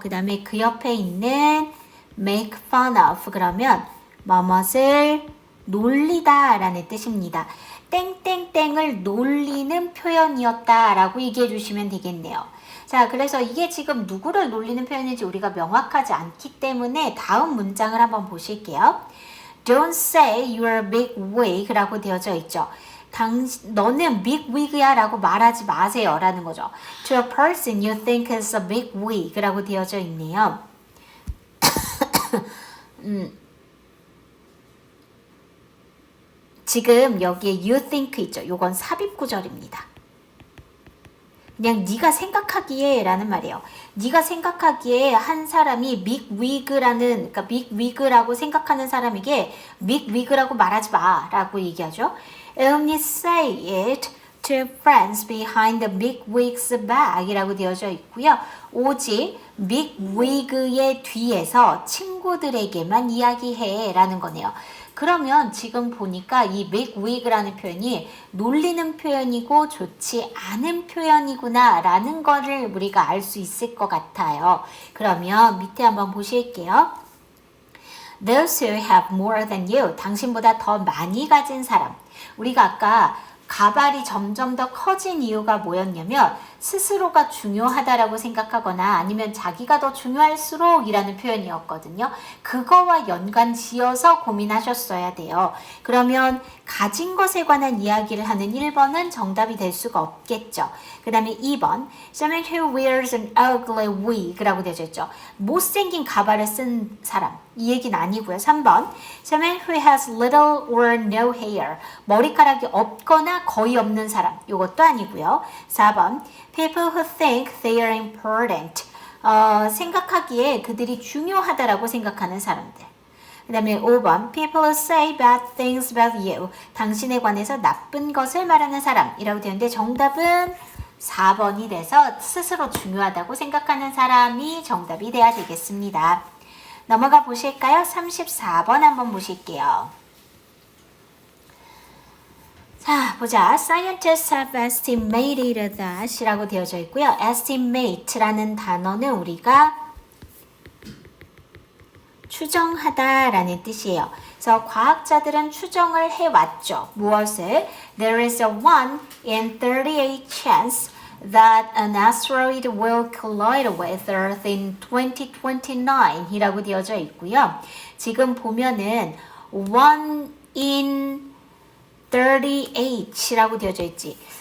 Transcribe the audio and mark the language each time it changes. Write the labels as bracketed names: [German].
[Korean] 그 다음에 그 옆에 있는 make fun of 그러면 뭐뭇을 놀리다 라는 뜻입니다. 땡땡땡을 놀리는 표현이었다 라고 얘기해 주시면 되겠네요. 자, 그래서 이게 지금 누구를 놀리는 표현인지 우리가 명확하지 않기 때문에 다음 문장을 한번 보실게요. [English] Don't say you're a big wig [Korean] 라고 되어져 있죠. 너는 big wig야 라고 말하지 마세요 라는 거죠. [English] To a person you think is a big wig [Korean] 라고 되어져 있네요. 지금 여기에 you think 있죠. 요건 삽입 구절입니다. 그냥 네가 생각하기에 라는 말이에요. 네가 생각하기에 한 사람이 big wig라는 그러니까 big wig라고 생각하는 사람에게 big wig라고 말하지 마 라고 얘기하죠. [English] Only say it to friends behind the big wig's back [Korean] 이라고 되어져 있고요. 오직 big wig의 뒤에서 친구들에게만 이야기해 라는 거네요. 그러면 지금 보니까 이 big wig라는 표현이 놀리는 표현이고 좋지 않은 표현이구나 라는 거를 우리가 알 수 있을 것 같아요. 그러면 밑에 한번 보실게요. [English] Those who have more than you, [Korean] 당신보다 더 많이 가진 사람. 우리가 아까 가발이 점점 더 커진 이유가 뭐였냐면 스스로가 중요하다라고 생각하거나 아니면 자기가 더 중요할수록 이라는 표현이었거든요. 그거와 연관 지어서 고민하셨어야 돼요. 그러면 가진 것에 관한 이야기를 하는 1번은 정답이 될 수가 없겠죠. 그 다음에 [English] 2번 Someone who wears an ugly wig라고 [Korean] 되어 있죠. 못생긴 가발을 쓴 사람. 이 얘기는 아니고요. [English] 3번 Someone who has little or no hair. [Korean] 머리카락이 없거나 거의 없는 사람. 이것도 아니고요. [English] 4번 People who think they are important. [Korean] 생각하기에 그들이 중요하다라고 생각하는 사람들. 그 다음에 [English] 5번 People who say bad things about you. [Korean] 당신에 관해서 나쁜 것을 말하는 사람이라고 되는데 정답은 4번이 돼서 스스로 중요하다고 생각하는 사람이 정답이 돼야 되겠습니다. 넘어가 보실까요? 34번 한번 보실게요. 자, 보자. [English] Scientists have estimated that [Korean] 이라고 되어져 있고요. estimate라는 단어는 우리가 추정하다라는 뜻이에요. 그래서 과학자들은 추정을 해왔죠. 무엇을? [English] There is a 1 in 38 chance that an asteroid will collide with Earth in 2029 [Korean] 이라고 되어져 있고요. 지금 보면은 1 in 38이라고 되어져 있지.